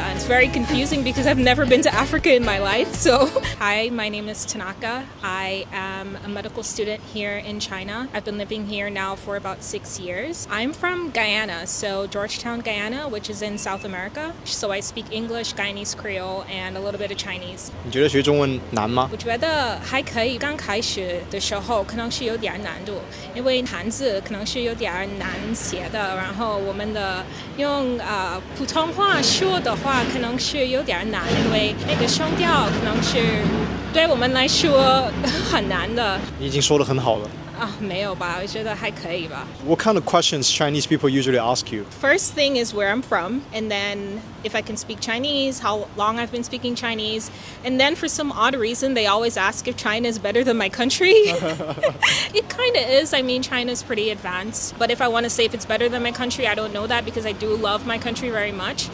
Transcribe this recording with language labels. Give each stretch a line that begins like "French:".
English: And it's very confusing because I've never been to Africa in my life. So, hi, my name is Tanaka. I am a medical student here in China. I've been living here now for about 6 years. I'm from Guyana, so Georgetown, Guyana, which is in South America. So I speak English, Guyanese Creole, and a little bit of Chinese.
Chinese: 你觉得学中文难吗？我觉得还可以，刚开始的时候可能是有点难度，因为汉字可能是有点难写的，然后我们的用普通话说的话可能是有点难，因为那个声调可能是对我们来说很难的。你已经说得很好了。没有吧，我觉得还可以吧。
English: What kind of questions Chinese people usually ask you? First thing is where I'm from, and then if I can speak Chinese, how long I've been speaking Chinese, and then for some odd reason, they always ask if China is better than my country. It kind of is. I mean, China is pretty advanced, but if I want to say if it's better than my country, I don't know that because I do love my country very much.